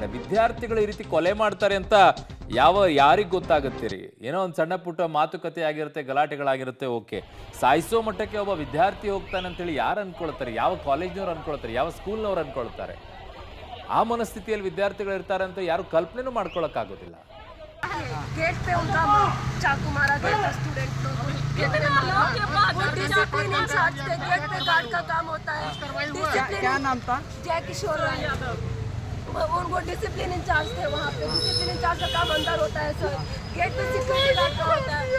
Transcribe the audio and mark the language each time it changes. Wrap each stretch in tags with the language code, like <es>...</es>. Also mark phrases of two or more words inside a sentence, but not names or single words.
<kn>ವಿದ್ಯಾರ್ಥಿಗಳು ಈ ರೀತಿ ಕೊಲೆ ಮಾಡ್ತಾರೆ ಅಂತ ಯಾರಿಗೆ ಗೊತ್ತಾಗುತ್ತೀರಿ? ಏನೋ ಒಂದು ಸಣ್ಣ ಪುಟ್ಟ ಮಾತುಕತೆ ಆಗಿರುತ್ತೆ, ಗಲಾಟೆಗಳಾಗಿರುತ್ತೆ, ಓಕೆ. ಸಾಯಿಸೋ ಮಟ್ಟಕ್ಕೆ ಒಬ್ಬ ವಿದ್ಯಾರ್ಥಿ ಹೋಗ್ತಾನೆ ಅಂತೇಳಿ ಯಾರು ಅನ್ಕೊಳ್ತಾರೆ? ಯಾವ ಕಾಲೇಜ್ನವ್ರು ಅನ್ಕೊಳ್ತಾರೆ? ಯಾವ ಸ್ಕೂಲ್ನವ್ರು ಅನ್ಕೊಳ್ತಾರೆ? ಆ ಮನಸ್ಥಿತಿಯಲ್ಲಿ ವಿದ್ಯಾರ್ಥಿಗಳು ಇರ್ತಾರೆ ಅಂತ ಯಾರು ಕಲ್ಪನೆನೂ ಮಾಡ್ಕೊಳಕ್ಕಾಗೋದಿಲ್ಲ.</kn> <hi>गेट पे उनका चाकू मारा गया था स्टूडेंट लोग। वो</hi> <en>discipline incharge</en> <hi>थे, गेट पे गार्ड का काम होता है। क्या नाम था? जय किशोर राय, उनको</hi> <en>discipline incharge</en> <hi>थे वहाँ पे।</hi> <en>discipline incharge</en> <hi>का काम अंदर होता है सर, गेट पे</hi> <en>security guard</en> <hi>का होता है।</hi>